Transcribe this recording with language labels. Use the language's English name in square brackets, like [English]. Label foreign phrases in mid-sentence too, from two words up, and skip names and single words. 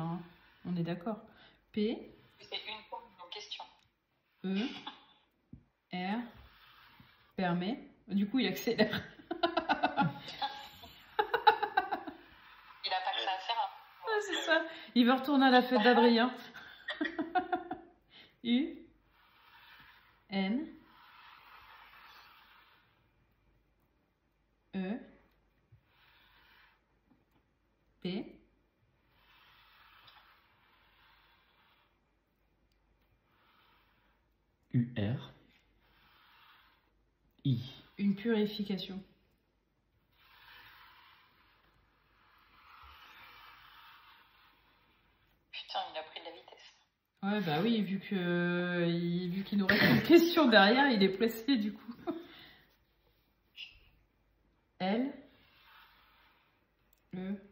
[French] Hein. On est d'accord. P. C'est une question. E. R. Permet. Du coup, il accélère. Il a pas que ça à faire. Ah, c'est ça. Il veut retourner à la fête d'Adrien. U. N. E. P. UR. I. Une purification. Putain, il a pris de la vitesse. Ouais, bah oui, vu qu'il nous reste une question derrière, il est pressé du coup. L. E.